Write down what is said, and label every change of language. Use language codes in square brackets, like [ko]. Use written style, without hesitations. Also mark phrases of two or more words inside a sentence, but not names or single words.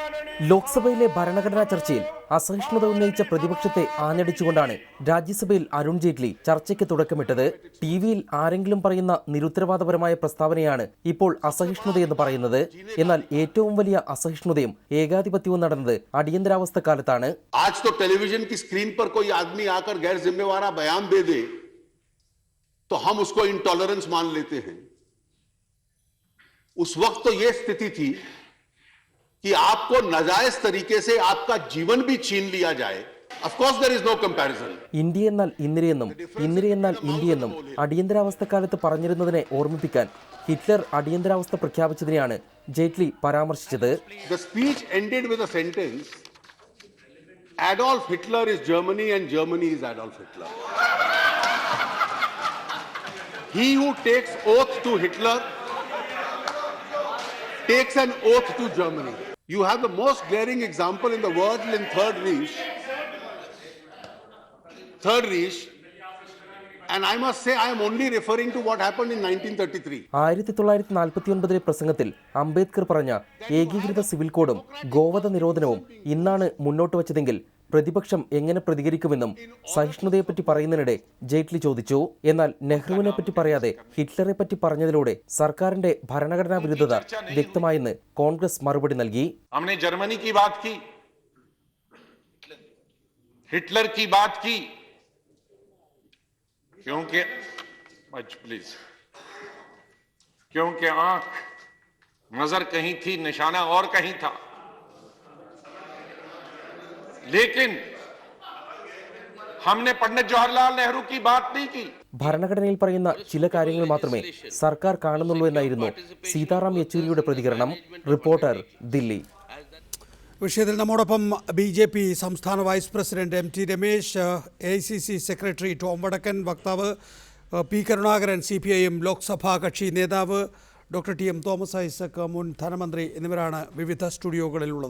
[ml] ലോക്സഭയിലെ ഭരണഘടനാ ചർച്ചയിൽ അസഹിഷ്ണുത ഉന്നയിച്ച പ്രതിപക്ഷത്തെ ആഞ്ഞടിച്ചുകൊണ്ടാണ് രാജ്യസഭയിൽ അരുൺ ജെയ്റ്റ്ലി ചർച്ചയ്ക്ക് തുടക്കമിട്ടത്. ടിവിയിൽ ആരെങ്കിലും പറയുന്ന നിരുത്തരവാദപരമായ പ്രസ്താവനയാണ് ഇപ്പോൾ അസഹിഷ്ണുതയെന്ന് പറയുന്നത്. എന്നാൽ ഏറ്റവും വലിയ അസഹിഷ്ണുതയും ഏകാധിപത്യവും നടന്നത് അടിയന്തരാവസ്ഥ കാലത്താണ്. [hi] आज तो टेलीविजन की स्क्रीन पर कोई आदमी आकर गैर जिम्मेवार बयान दे दे तो हम उसको इंटॉलरेंस मान लेते हैं. उस वक्त तो यह स्थिति थी कि आपको नाजायज तरीके से आपका जीवन भी छीन लिया जाए. [en] Of course there is no comparison. [ml] ഇന്ത്യ എന്നാൽ ഇന്ദിരയെന്നും ഇന്ദിര എന്നാൽ ഇന്ത്യയെന്നും അടിയന്തരാവസ്ഥക്കാലത്ത് പറഞ്ഞിരുന്നതിനെ ഓർമ്മിപ്പിക്കാൻ ഹിറ്റ്ലർ അടിയന്തരാവസ്ഥ പ്രഖ്യാപിച്ചതിനെയാണ് ജെയ്റ്റ്ലി പരാമർശിച്ചത്. [en] The speech ended with a sentence: Adolf Hitler is Germany and Germany is Adolf Hitler. He who takes oath to Hitler takes an oath to Germany. You have the most glaring example in the world in Third Reich, and I must say I am only referring to what happened in 1933. [ml] 1949 പ്രസംഗത്തിൽ അംബേദ്കർ പറഞ്ഞ ഏകീകൃത സിവിൽ കോഡും ഗോവധ നിരോധനവും ഇന്നാണ് മുന്നോട്ട് വച്ചതെങ്കിൽ പ്രതിപക്ഷം എങ്ങനെ പ്രതികരിക്കുമെന്നും സഹിഷ്ണുതയെപ്പറ്റി പറയുന്നതിനിടെ ജെയ്റ്റ്ലി ചോദിച്ചു. എന്നാൽ നെഹ്റുവിനെ പറ്റി പറയാതെ ഹിറ്റ്ലറെ പറ്റി പറഞ്ഞതിലൂടെ സർക്കാരിന്റെ ഭരണഘടനാ വിരുദ്ധത വ്യക്തമായെന്ന് കോൺഗ്രസ് മറുപടി നൽകി. [hi] हमने जर्मनी की बात की, हिटलर की बात की, क्योंकि आंख नजर कहीं थी, निशाना और कहीं था. लेकिन हमने पंडित जवाहरलाल नेहरू की बात नहीं की. [ml] ഭരണഘടനയിൽ പറയുന്ന ചില കാര്യങ്ങൾ മാത്രമേ സർക്കാർ കാണുന്നുള്ളൂ എന്നായിരുന്നു സീതാറാം യെച്ചൂരിയുടെ പ്രതികരണം. റിപ്പോർട്ടർ, ദില്ലി. വിഷയത്തിൽ നമ്മോടൊപ്പം BJP സംസ്ഥാന വൈസ് പ്രസിഡന്റ് MT രമേശ്, AICC സെക്രട്ടറി ടോം വടക്കൻ, വക്താവ് P കരുണാകരൻ, CPIM ലോക്സഭാ കക്ഷി നേതാവ് ഡോക്ടർ TM തോമസ് ഐസക്, മുൻ ധനമന്ത്രി എന്നിവരാണ് വിവിധ സ്റ്റുഡിയോകളിലുള്ളത്.